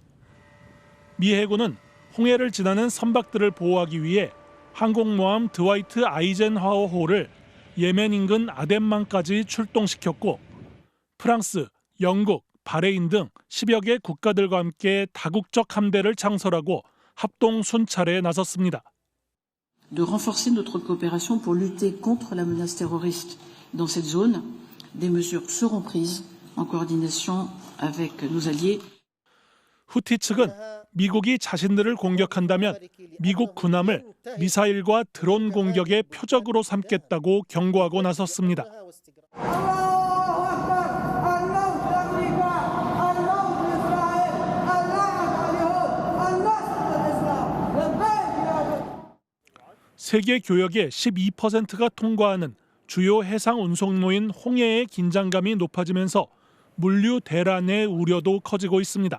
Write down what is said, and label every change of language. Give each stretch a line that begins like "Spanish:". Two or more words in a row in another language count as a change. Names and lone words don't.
Korean: 미 해군은 홍해를 지나는 선박들을 보호하기 위해 항공모함 드와이트 아이젠하워호를 예멘 인근 아덴만까지 출동시켰고 프랑스, 영국, 바레인 등 10여 개 국가들과 함께 다국적 함대를 창설하고 합동 순찰에 나섰습니다.
French: De renforcer notre coopération pour lutter contre la menace terroriste dans cette zone, des mesures seront prises en coordination avec nos alliés.
Korean: 후티 측은 미국이 자신들을 공격한다면 미국 군함을 미사일과 드론 공격의 표적으로 삼겠다고 경고하고 나섰습니다. 세계 교역의 12%가 통과하는 주요 해상 운송로인 홍해의 긴장감이 높아지면서 물류 대란의 우려도 커지고 있습니다.